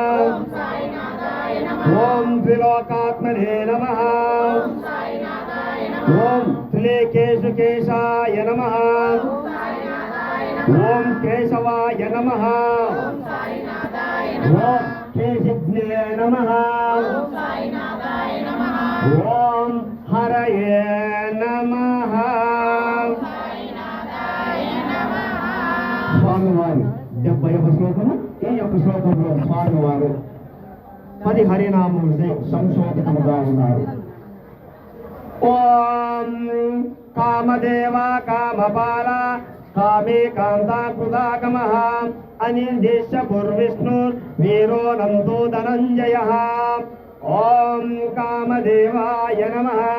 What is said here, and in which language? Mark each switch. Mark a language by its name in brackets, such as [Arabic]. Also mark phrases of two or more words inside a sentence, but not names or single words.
[Sanskrit] ओम त्रिलोकात्मने नमः ओम त्रिलेकेशकेशाय नमः ओम केशवाय नमः ओम केशिज्ञे नमः ओम हरये नमः [Telugu] స్వామివారు 71వ శ్లోకము ఈ యొక్క శ్లోకంలో స్వామివారు 10 హరినామములతో సంశోధితముగా ఉన్నారు. [Sanskrit] ఓం కామదేవ కామపాల కామే కాంతాకృతాగమః అనిర్దేశ్య పూర్విష్ణు వీరో నందో ధనంజయ ఓం కామదేవాయ నమః